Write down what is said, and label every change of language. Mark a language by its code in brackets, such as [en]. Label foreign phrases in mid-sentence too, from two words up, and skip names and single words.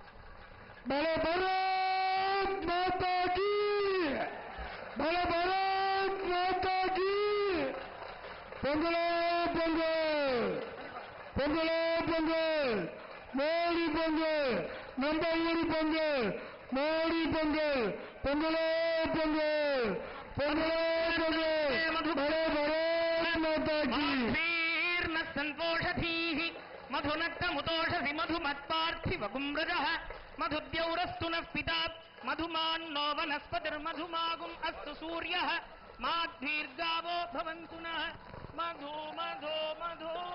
[hi] बोलो भारत माता की, बोलो भारत भारत माता की [ta] பொங்கலோ பொங்கல் பொங்கலோ பொங்கல் மோடி பொங்கல் நம்ம ஊரி பொங்கல் மோடி பொங்கல் பொங்கலோ பொங்கல் பொங்கலோ பொங்கல் [hi] भारत माता की [sa] संपोषधीः मधुनक्तमुतोषसि मधुमत्पार्थिवगुम्रजः मधुद्यौरस्तु नः पिता मधुमान्नो वनस्पतिर्मधुमागुम् अस्तु सूर्यः माद्भिर्गावो भवन्तु नः मधु मधु मधु